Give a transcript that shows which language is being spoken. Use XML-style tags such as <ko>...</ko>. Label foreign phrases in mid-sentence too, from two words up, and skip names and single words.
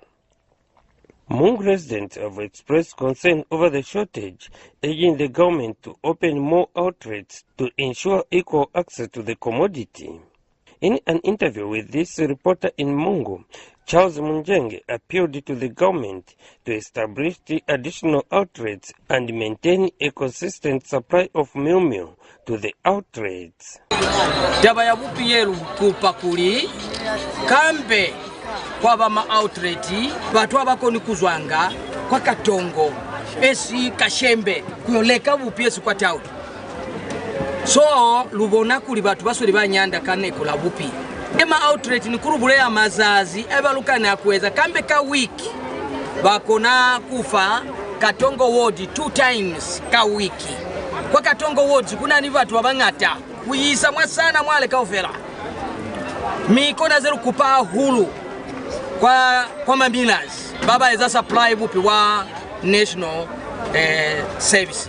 <en>Mongu residents have expressed concern over the shortage, urging the government to open more outlets to ensure equal access to the commodity. In an interview with this reporter in Mongu, Charles Munjenge appealed to the government to establish the additional outlets and maintain a consistent supply of meal to the outlets.</en> <loz>Dabaya bupieru kupakuli kambe kwa bama outleti batu abakoni kuzwanga kwa katongo esi kashembe kuyoleka bupiesi kwa tauti. So lubona kuli batu basuri banyanda kaneko la bupi. Ema outlet ni kurubule ya mazazi ebaluka na kuweza kambe ka wiki bakona kufa katongo</loz> <en>ward 2 times</en> <loz>ka wiki. Kwa katongo ward kuna ni batu abangata kuyisa mwasana mwale ka ofera mikona zeru kupa hulu kwa mambilas baba eza supply bupi wa</loz> <en>national service.</en>